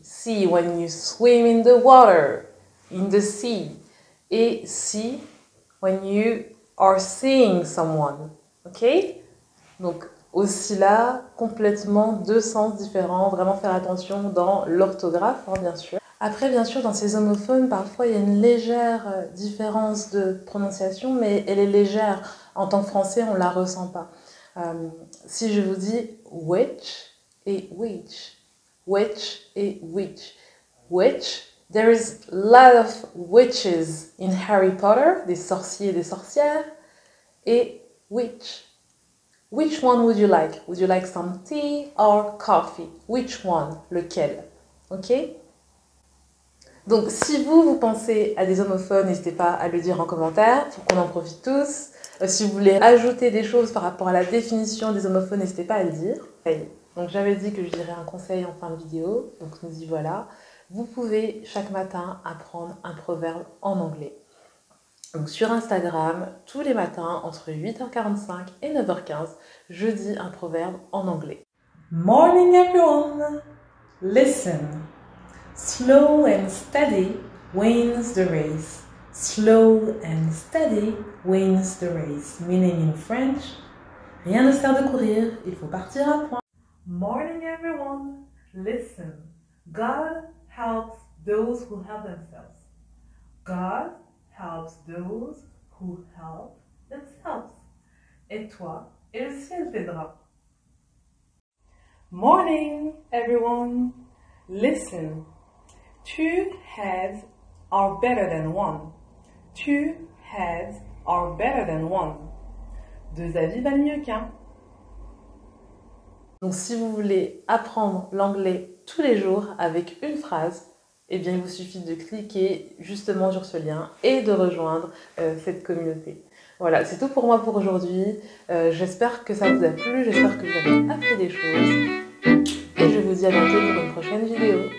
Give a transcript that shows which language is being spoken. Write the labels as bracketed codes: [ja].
[en] See when you swim in the water, in the sea. Et see when you are seeing someone. Ok? [fr] Donc aussi là, complètement deux sens différents. Vraiment faire attention dans l'orthographe, hein, bien sûr. Après, bien sûr, dans ces homophones, parfois il y a une légère différence de prononciation, mais elle est légère. En tant que français, on ne la ressent pas. Si je vous dis witch et witch et witch, [en] there is a lot of witches in Harry Potter, [fr] des sorciers et des sorcières, et witch. [en] Which one would you like? Would you like some tea or coffee? Which one? [fr] Lequel? [en] Ok? [fr] Donc, si vous pensez à des homophones, n'hésitez pas à le dire en commentaire pour qu'on en profite tous. Si vous voulez ajouter des choses par rapport à la définition des homophones, n'hésitez pas à le dire. Donc, j'avais dit que je dirais un conseil en fin de vidéo, donc nous y voilà. Vous pouvez chaque matin apprendre un proverbe en anglais. Donc, sur Instagram, tous les matins, entre 8h45 et 9h15, je dis un proverbe en anglais. [en] Morning everyone! Listen! Slow and steady wins the race. Slow and steady wins the race. Meaning in French, [fr] rien ne sert de courir, il faut partir à point. [en] Morning everyone, listen. God helps those who help themselves. God helps those who help themselves. [fr] Et toi, et le ciel t'aidera. [en] Morning everyone, listen. Two heads are better than one. Two heads are better than one. [fr] Deux avis valent mieux qu'un. Donc si vous voulez apprendre l'anglais tous les jours avec une phrase, eh bien il vous suffit de cliquer justement sur ce lien et de rejoindre cette communauté. Voilà, c'est tout pour moi pour aujourd'hui. J'espère que ça vous a plu, j'espère que vous avez appris des choses. Et je vous dis à bientôt pour une prochaine vidéo.